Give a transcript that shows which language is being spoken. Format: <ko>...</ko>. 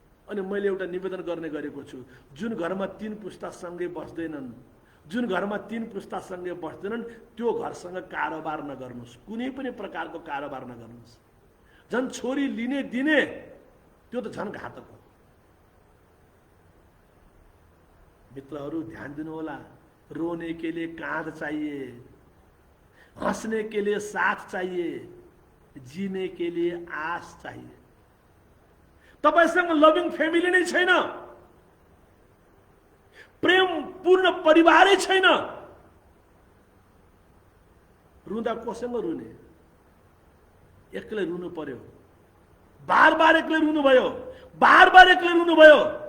<ne>अनि मैले एउटा निवेदन गर्ने गरेको छु, जुन घरमा 3 पुस्ता सँगै बस्दैनन्, जुन घरमा 3 पुस्ता सँगै बस्दैनन्, त्यो घरसँग कारोबार नगर्नुहोस्, कुनै पनि प्रकारको कारोबार नगर्नुहोस्। झन् छोरी लिने दिने त्यो त झन् घातक हो। मित्रहरू ध्यान दिनु होला।</ne> <hi>रोने के लिए कांध चाहिए, हंसने के लिए साथ चाहिए, जीने के लिए आश चाहिए।</hi> <ne>तपाईसँग लभिङ फ्यामिली नै छैन, प्रेम पूर्ण परिवारै छैन, रुँदा कोसँग रुने? एक्लै रुनु पर्यो, बार बार एक्लै रुनु भयो, बार बार एक्लै रुनु भयो।</ne>